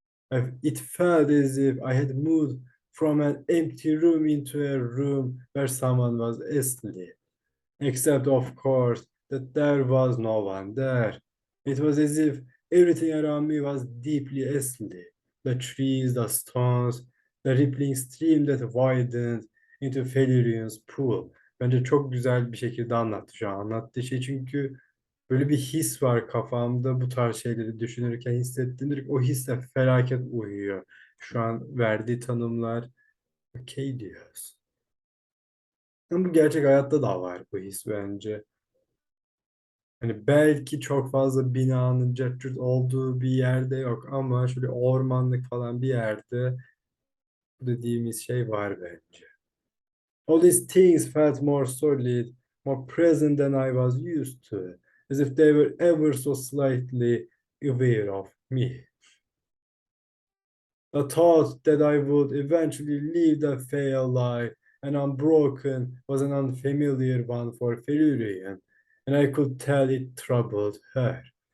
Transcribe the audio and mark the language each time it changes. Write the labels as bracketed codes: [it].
[en] It felt as if I had moved from an empty room into a room where someone was asleep. Except, of course, that there was no one there. It was as if everything around me was deeply asleep. The trees, the stones, the rippling stream that widened into Felurian's pool. [tr] Bence çok güzel bir şekilde anlattı şu an anlattığı şey çünkü böyle bir his var kafamda bu tarz şeyleri düşünürken hissettiğimde o hisle felaket uyuyor. Şu an verdiği tanımlar okey diyoruz. Ama bu gerçek hayatta da var bu his bence. Hani belki çok fazla binanın cart olduğu bir yerde yok ama şöyle ormanlık falan bir yerde bu dediğimiz şey var bence. [en] All these things felt more solid, more present than I was used to, as if they were ever so slightly aware of me. The thought that I would eventually leave the Fae alive and unbroken was an unfamiliar one for Felurian, and I could tell it troubled her.